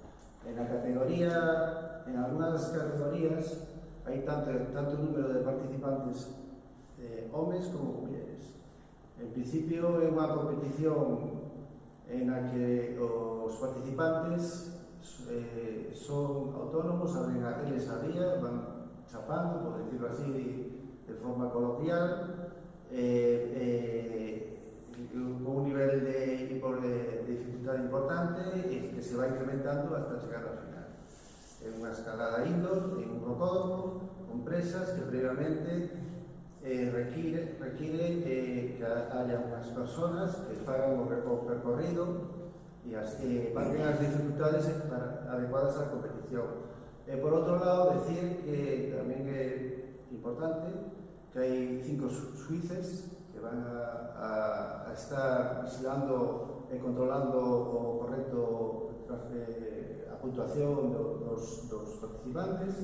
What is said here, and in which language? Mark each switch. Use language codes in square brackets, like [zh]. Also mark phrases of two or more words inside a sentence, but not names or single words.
[es] En algunas categorías, [gl] hai tanto número de participantes homes como mulleres. En principio, é unha competición [es] en la que [gl] os participantes son autónomos, abren eles a vía, van chapando, [es] por decirlo así, de forma coloquial, con un nivel de dificultad importante que se va incrementando hasta llegar al final. En una escalada indoor, en un rocódromo, con presas que previamente requiere que haya [gl] unhas personas que fagan o percorrido e marquen as dificultades adecuadas á competición. Por outro lado, decir que tamén é importante que hai 5 suíces que van a estar vigilando e controlando o correcto a puntuación dos participantes.